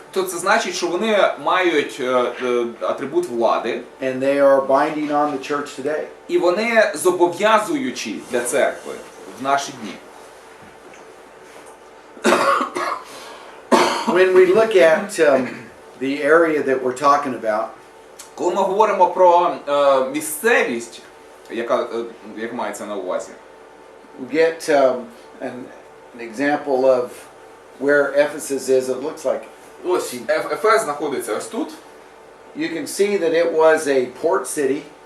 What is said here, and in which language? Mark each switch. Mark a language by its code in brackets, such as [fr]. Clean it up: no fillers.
[uk] то це значить, що вони мають атрибут влади, [en] and they are binding on the church today. [uk] і вони зобов'язуючі для церкви в наші дні. [en] When we look at the area that we're talking about, [uk] Коли ми говоримо про місцевість, як мається на увазі, [en] we get an example of where Ephesus is. It looks like [uk] ось Ефес знаходиться ось тут. [en] you can see that it was a port city